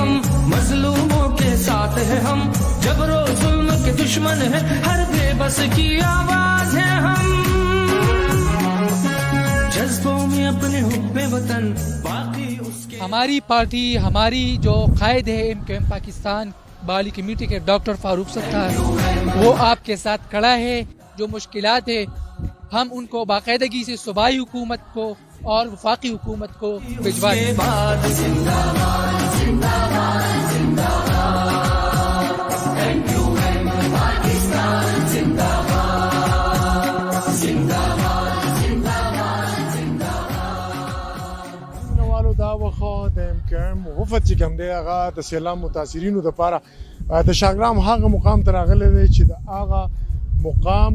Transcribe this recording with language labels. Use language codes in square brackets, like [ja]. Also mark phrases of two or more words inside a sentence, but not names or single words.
[ur] ہم مظلوموں کے ساتھ ہے ہم، جبر و ظلم کے دشمن ہے، ہر بے بس کی آواز ہے ہم، جذبوں میں اپنے حب وطن باقی اس کے. ہماری پارٹی، ہماری جو قائد ہے MQM پاکستان بالی کمیٹی کے ڈاکٹر فاروق ستار، وہ آپ کے ساتھ کھڑا ہے. جو مشکلات ہے ہم ان کو باقاعدگی سے صوبائی حکومت کو اور وفاقی حکومت کو بھجوا دیں. [ps] والو دا وخت د MQM وفد چې کوم دی هغه د سیلاب متاثرینو لپاره د شاګرام هغه مقام ته راغلی دی چې د هغه مقام